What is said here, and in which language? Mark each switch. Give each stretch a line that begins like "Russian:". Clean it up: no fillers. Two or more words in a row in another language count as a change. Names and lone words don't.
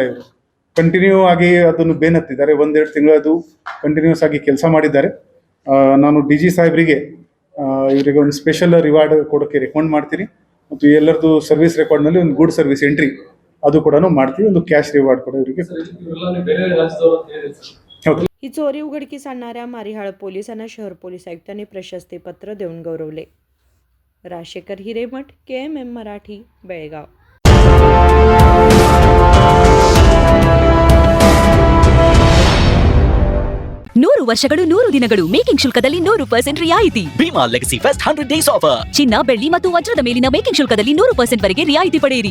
Kannada: ಇವರು ಕಂಟಿನ್ಯೂ ಆಗಿ ಅದನ್ನು ಬೇನತ್ತಿದ್ದಾರೆ. 1-2 ತಿಂಗಳು ಅದು ಕಂಟಿನ್ಯೂಸ್ ಆಗಿ ಕೆಲಸ ಮಾಡಿದ್ದಾರೆ. ನಾನು DG ಸಾಹೇಬರಿಗೆ ಇವರಿಗೆ ಒಂದು
English: special reward
Kannada: ಕೊಡೋಕ್ಕೆ ರೆಕಮೆಂಡ್ ಮಾಡ್ತೀನಿ. ಮತ್ತು ಎಲ್ಲರದ್ದು
English: service recordನಲ್ಲಿ
Kannada: ಒಂದು
English: good service entry
Kannada: ಅದು ಕೂಡ ಮಾಡ್ತೀವಿ. ಒಂದು
English: cash reward
Kannada: ಕೂಡ ಇವರಿಗೆ.
Marathi: ही चोरी उघडकीस आणणाऱ्या मारिहाळ पोलिसांना शहर पोलीस आयुक्तांनी प्रशस्ती पत्र देऊन गौरवले. राजशेखर हिरेमठ, KMM मराठी, बेळगाव.
Kannada: ನೂರು ವರ್ಷಗಳು 100 ದಿನಗಳು ಮೇಕಿಂಗ್ ಶುಲ್ಕದಲ್ಲಿ 100% ರಿಯಾಯಿತಿ.
English: Bhima Legacy Fest 100 Days Offer.
Kannada: ಚಿನ್ನ, ಬೆಳ್ಳಿ ಮತ್ತು ವಜ್ರದ ಮೇಲಿನ ಮೇಕಿಂಗ್ ಶುಲ್ಕದಲ್ಲಿ 100% ವರೆಗೆ ರಿಯಾಯಿತಿ ಪಡೆಯಿರಿ.